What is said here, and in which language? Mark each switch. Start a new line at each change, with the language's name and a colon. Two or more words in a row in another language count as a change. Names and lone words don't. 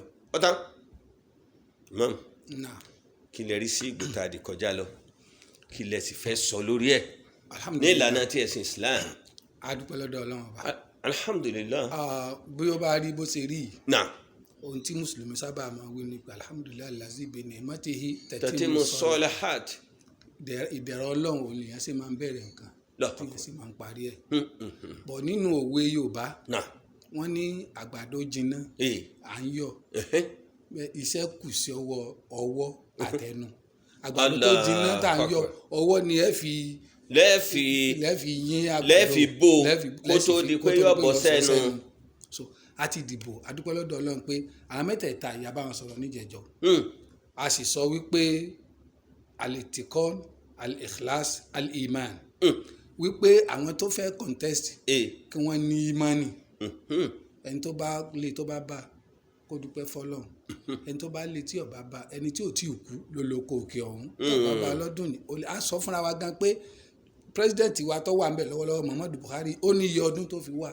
Yoruba: Ọ̀tán Imam, kí lẹ rí sí ìgbò tá a di kọjá lọ? Kí lẹ sì fẹ́ sọ lórí ẹ̀ ní ìlànà tí ẹ̀sìn Islam? A dúpẹ́ lọ́dọ̀ Ọlọ́run ọba. Alhamdulillah. Bí ó bá rí bó ṣe rí, Náà. ohun tí Mùsùlùmí sábà máa wí ni
Arabic: الحمد لله الذي بنعمته تتم الصالحات.
Yoruba: Ìdẹ̀ra Ọlọ́run ò lèyàn sì máa ń bẹ̀rẹ̀ nǹkan tí yẹn sì máa ń parí ẹ̀. Bọ̀ nínú òwe Yorùbá, wọ́n ní àgbàdo jiná à ń yọ̀, iṣẹ́ kù sí ọwọ́ àtẹnu. Àgbàdo tó jiná tá à ń yọ̀, ọwọ́ ni ẹ fi lẹ́ẹ̀fi yín àgbàdo, lẹ́ẹ̀fi bò kó tó di pé yọ̀ bọ́ sẹ́nu. So a ti dìbò a dúpẹ́ lọ́dọ̀ Ọlọ́run pé àwọn mẹ́tẹ̀ẹ̀ta ìyá bá wọn sọ̀rọ̀ níjẹ̀jọ́ a sì sọ wípé
Arabic: الاعتقاد الإخلاص الإيمان
Yoruba: wípé àwọn tó fẹ́ contest kí wọ́n ní imani ẹni tó bá lè tó bá bá kó dúpẹ́ fọ́lọ́run ẹni tó bá lè tí ó bá bá ẹni tí ò tí ì kú ló lóko òkè ọ̀hún tó bá lọ́dún ni a sọ fúnra wa gan pé president wa tó wà ń bẹ̀ lọ́wọ́lọ́wọ́ Muhammadu Buhari ó ní iye ọdún tó fi wà